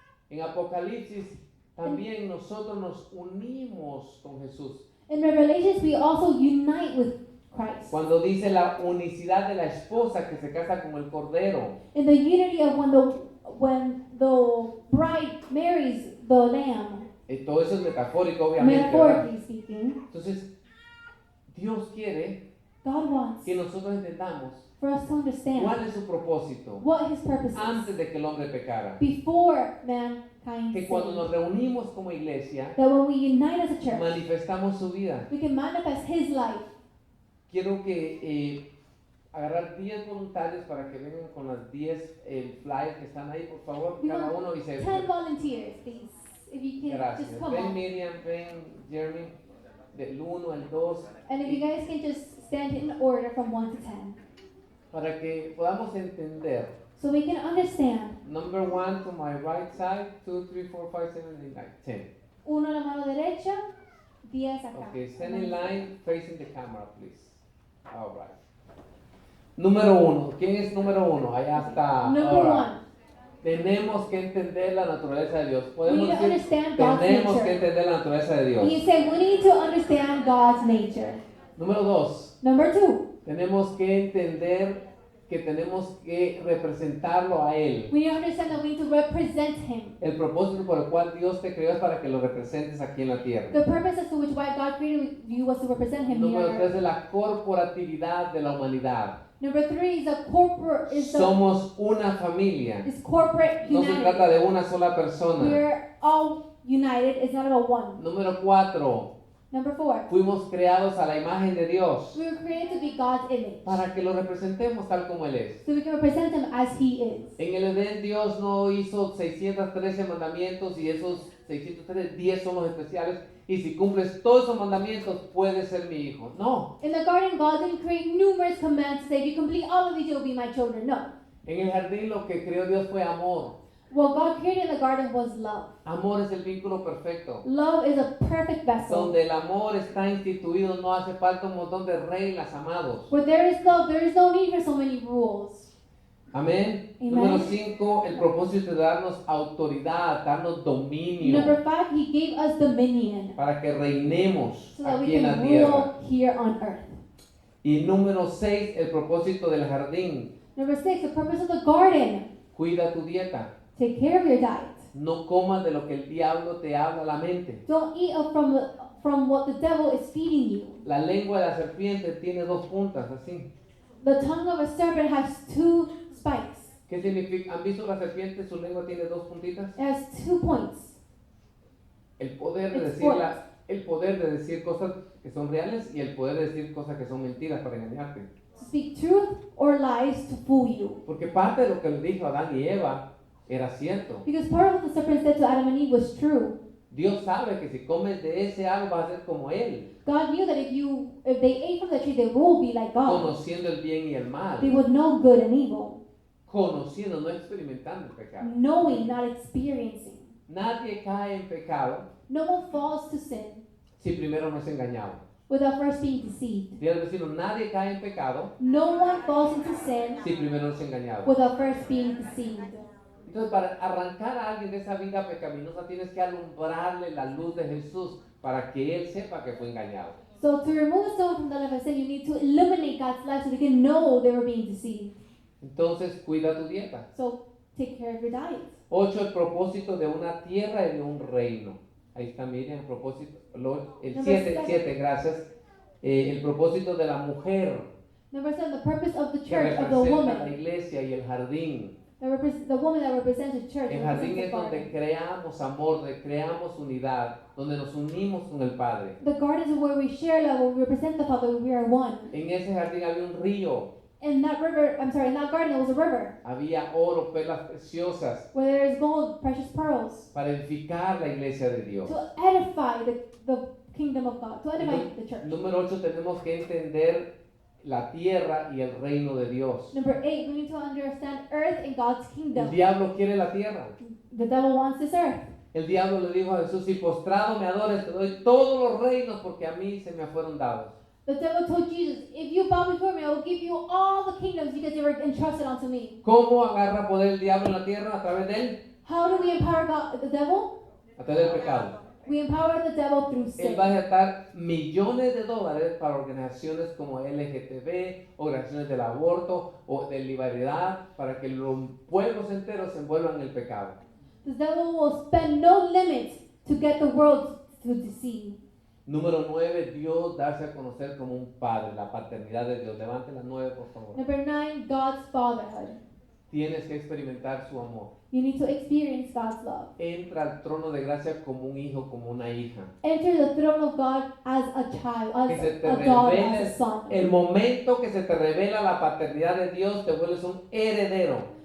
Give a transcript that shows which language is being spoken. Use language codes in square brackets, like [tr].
[es] En Apocalipsis también nosotros nos unimos con Jesús. [en] In Revelations, we also unite with Christ. [es] Cuando dice la unicidad de la esposa que se casa con el cordero. [en] In the unity of when the bride marries the lamb, [es] Todo eso es metafórico, obviamente, ¿verdad? [en] metaphorically speaking, [es] Entonces, Dios quiere [en] God wants [es] que nosotros entendamos [en] for us to understand [es] cuál es su propósito [en] what his purpose is [es] antes de que el hombre pecara. [en] before mankind [es] Que cuando [en] sinned. [es] nos reunimos como iglesia, [en] That when we unite as a church, [es] manifestamos su vida. [en] we can manifest his life. [es] Quiero que agarrar 10 voluntarios para que vengan con las 10 flyers que están ahí, por favor, [en] We [es] cada [en] want [es] uno y se... [en] 10 volunteers, please. If you can [es] Gracias. [en] just come [es] Ven [en] on. [es] Miriam, ven Jeremy, del 1 al 2, [en] And if you guys can just stand in order from 1 to 10. [es] para que podamos entender. [en] So we can understand. Number 1 to my right side, 2, 3, 4, 5, 7, 8, 9, 10. [es] Uno a la mano derecha, 10 acá. [en] Okay, stand in line facing the camera, please. All right. [es] Número 1. ¿Quién es número 1? Allá está. [en] Number All right. 1. [es] Tenemos que entender la naturaleza de Dios. [en] We [es] Podemos [en] need to [es] decir, [en] understand God's [es] tenemos que [en] nature. [es] entender la naturaleza de Dios. [en] You say we need to understand God's nature. [es] Número 2. [en] Number 2. [es] Tenemos que entender que tenemos que representarlo a Él. [en] We need to understand that we need to represent Him. [es] El propósito por el cual Dios te creó es para que lo representes aquí en la tierra. [en] The purpose as to which why God created you was to represent Him here [es] Número [en] on [es] 3 [en] earth. [es] es la corporatividad de la humanidad. [en] Number 3 is a corporate [es] Somos una familia. [en] is corporate [es] No se trata [en] humanity. [es] de una sola persona. [en] We're all united. It's not about one. [es] Número 4. [en] Number 4. [es] Fuimos creados a la imagen de Dios [en] We were created to be God's image, [es] para que lo representemos tal como Él es. [en] so we can represent Him as He is. [es] En el Edén Dios no hizo 613 mandamientos y esos 613, 10 son los especiales. Y si cumples todos esos mandamientos, puedes ser mi hijo. No. [en] In the garden, God didn't create numerous commands to say, if you complete all of these, you'll be my children. No. [es] En el jardín lo que creó Dios fue amor. [en] What God created in the garden was love. [es] Amor es el vínculo perfecto. [en] Love is a perfect vessel. [es] Donde el amor está instituido, no hace falta un montón de reglas, amados. [en] Where there is love, there is no need for so many rules. [es] Amén. [en] Amen. [es] Número 5, el propósito de darnos autoridad, darnos dominio [en] Number 5, He gave us dominion [es] para que reinemos [en] so that we [es] aquí en la [en] can [es] tierra. [en] rule here on earth. [es] Y número 6, el propósito del jardín. [en] Number 6, the purpose of the garden. [es] Cuida tu dieta. [en] Take care of your diet. [es] No comas de lo que el diablo te habla a la mente. [en] Don't eat from what the devil is feeding you. [es] La lengua de la serpiente tiene 2 puntas, así. [en] The tongue of a serpent has 2 spikes. [es] ¿Qué significa? ¿Han visto la serpiente? Su lengua tiene 2 puntitas. [en] It has 2 points. [es] El poder de [en] It's [es] decir [en] forked. [es] el poder de decir cosas que son reales y el poder de decir cosas que son mentiras para engañarte. [en] To speak truth or lies to fool you. [es] Porque parte de lo que le dijo Adán y Eva era cierto. [en] Because part of what the serpent said to Adam and Eve was true. [es] Dios sabe que si comes de ese árbol vas a ser como Él, [en] God knew that if they ate from the tree, they will be like God. [es] conociendo el bien y el mal. [en] They would know good and evil, [es] Conociendo, no experimentando el pecado. [en] knowing, not experiencing. [es] Nadie cae en pecado [en] No one falls to sin [es] si primero no es engañado. [en] without first being deceived. [es] Dile al vecino, nadie cae en pecado [en] No one falls into sin [es] si primero no es engañado. [en] without first being deceived. [es] Entonces, para arrancar a alguien de esa vida pecaminosa, tienes que alumbrarle la luz de Jesús para que él sepa que fue engañado. [en] So to remove someone from the life of sin, you need to illuminate God's life so they can know they were being deceived. [es] Entonces, cuida tu dieta. [en] So take care of your diet. [es] 8, el propósito de una tierra y de un reino. Ahí está, miren, el propósito. El [en] Number [es] 7, [en] seven. [es] gracias. El propósito de la mujer [en] Number 7, the purpose of the [es] que [en] church, of the [es] representa la [en] woman. [es] iglesia y el jardín. [en] The woman that represents the church. [es] El [en] represents [es] jardín [en] the [es] es donde [en] garden. [es] creamos amor, donde creamos unidad, donde nos unimos con el Padre. [en] The garden is where we share love, where we represent the Father, where we are one. [es] En ese jardín había un río, [en] In that garden there was a river [es] había oro, perlas preciosas [en] where there is gold, precious pearls, [es] para edificar la iglesia de Dios. [en] to edify the kingdom of God, to edify the church. [es] Número 8, tenemos que entender la tierra y el reino de Dios. [en] Number 8, we need to understand earth and God's [es] El [en] kingdom. [es] diablo quiere la tierra. [en] The devil wants this earth. [es] El diablo le dijo a Jesús, si postrado me adores, te doy todos los reinos porque a mí se me fueron dados. [en] The devil told Jesus, if you bow before me, I will give you all the kingdoms because they were entrusted unto me. [es] ¿Cómo agarra poder el diablo en la tierra? A través de él, [en] How do we empower God, the devil? [es] a través del pecado. [en] We empower the devil through [es] Él [en] sin. [es] va a gastar millones de dólares para organizaciones como LGTB, organizaciones del aborto o de libertad, para que los pueblos enteros se envuelvan en el pecado. [en] The devil will spend no limit to get the world to deceive. [es] Número 9, Dios darse a conocer como un padre, la paternidad de Dios. Levante las 9, por favor. [en] Number 9, God's fatherhood. [es] Tienes que experimentar su amor. [en] You need to experience God's love. [es] Entra al trono de gracia como un hijo, como una hija. [en] Enter the throne of God as a child, [es] Que [en] as [es] se te [en] a daughter, [es] revele, [en] as a son. [es] el momento que se te revela la paternidad de Dios, te vuelves un heredero.